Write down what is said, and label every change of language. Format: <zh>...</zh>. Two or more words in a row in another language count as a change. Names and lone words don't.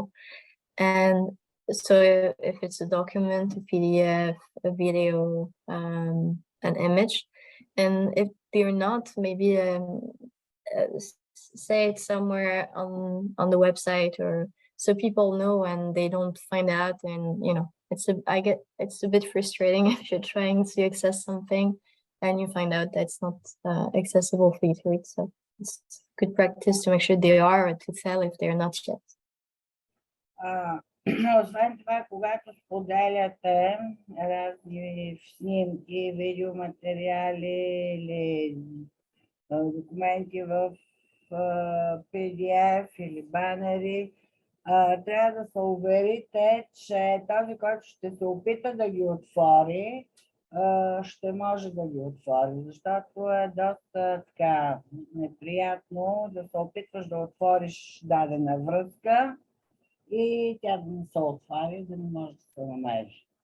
<en>And so if it's a document, a PDF, a video, an image, and if they're not, maybe say it somewhere on the website, or so people know and they don't find out. And you know, it's a bit frustrating if you're trying to access something and you find out that it's not accessible for you to read. So it's good practice to make sure they are, or to tell if they're not yet.</en> <bg>Освен това, когато споделяте разни снимки, видеоматериали или документи в PDF или банери, трябва да се уверите, че този, който ще се опита да ги отвори, ще може да ги отвори, защото е доста така неприятно да се опитваш да отвориш дадена връзка и тя да не се отваря, да не може да се намери.</bg>